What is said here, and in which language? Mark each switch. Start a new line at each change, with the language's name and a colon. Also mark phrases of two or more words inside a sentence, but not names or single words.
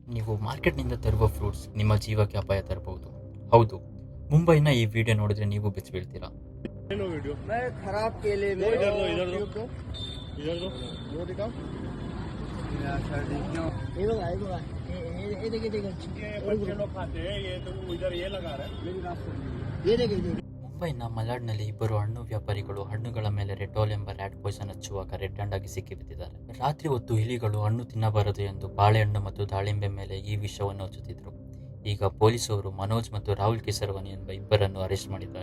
Kannada: ನೀವು ಮಾರ್ಕೆಟ್ನಿಂದ ತರುವ ಫ್ರೂಟ್ಸ್ ನಿಮ್ಮ ಜೀವಕ್ಕೆ ಅಪಾಯ ತರಬಹುದು. ಹೌದು, ಮುಂಬೈನ ಈ ವಿಡಿಯೋ ನೋಡಿದ್ರೆ ನೀವು ಬೆಚ್ಚಿ ಬೀಳ್ತೀರಾ.
Hindi: वीडियो मैं खराब केले में इधर दो वो दिखाओ ये देखिए बच्चे लोग खाते हैं ये तो इधर ये लगा रहा है मेरी बात सुनिए ये देखिए
Kannada: ಮುಂಬೈನ ಮಲಾಡ್ನಲ್ಲಿ ಇಬ್ಬರು ಹಣ್ಣು ವ್ಯಾಪಾರಿಗಳು ಹಣ್ಣುಗಳ ಮೇಲೆ ರೆಟಾಲ್ ಎಂಬ
English: rat poison
Kannada: ಹಚ್ಚುವಾಗ
English: red hand
Kannada: ಆಗಿ ಸಿಕ್ಕಿಬಿದ್ದಿದ್ದಾರೆ. ರಾತ್ರಿ ಹೊತ್ತು ಇಲಿಗಳು ಹಣ್ಣು ತಿನ್ನಬಾರದು ಎಂದು ಬಾಳೆಹಣ್ಣು ಮತ್ತು ದಾಳಿಂಬೆ ಮೇಲೆ ಈ ವಿಷವನ್ನು ಹಚ್ಚುತ್ತಿದ್ರು. ಈಗ ಪೊಲೀಸರು ಮನೋಜ್ ಮತ್ತು ರಾಹುಲ್ ಕಿಸರ್ವಾನಿ ಎಂಬ ಇಬ್ಬರನ್ನು ಅರೆಸ್ಟ್ ಮಾಡಿದ್ದಾರೆ.